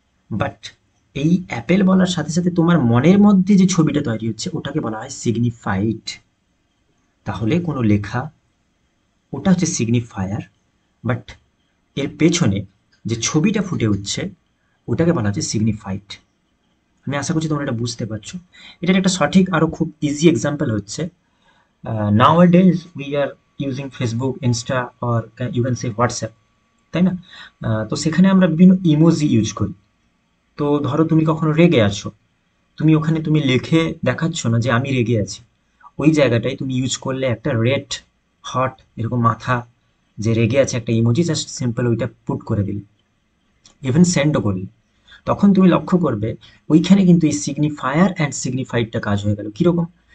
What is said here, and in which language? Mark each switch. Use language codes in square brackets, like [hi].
[bn] But এই Apple বলার সাথে সাথে তোমার মনের মধ্যে যে ছবিটা তৈরি হচ্ছে, ওটাকে বলা হয় সিগনিফাইড। তাহলে কোনো লেখা, ওটা হচ্ছে সিগনিফায়ার, বাট এর পেছনে যে ছবিটা ফুটে উঠছে, ওটাকে বলা হচ্ছে সিগনিফাইড। আমি আশা করছি তোমরা এটা বুঝতে পারছো। এটার একটা সঠিক আরও খুব ইজি এক্সাম্পল হচ্ছে, [en] nowadays we are using Facebook, Insta, or you can say WhatsApp, [bn] তাই না? তো সেখানে আমরা বিভিন্ন ইমোজি ইউজ করি। তো ধরো তুমি কখনো রেগে আছো, তুমি ওখানে তুমি লিখে দেখাচ্ছ না যে আমি রেগে আছি, ওই জায়গাটায় তুমি ইউজ করলে একটা রেড হট এরকম মাথা যে রেগে আছে একটা ইমোজি, জাস্ট সিম্পল ওইটা পুট করে দিলে, ইভেন সেন্ডও করলে, তখন তুমি লক্ষ্য করবে ওইখানে কিন্তু এই সিগনিফায়ার অ্যান্ড সিগনিফাইডটা কাজ হয়ে গেল। কীরকম?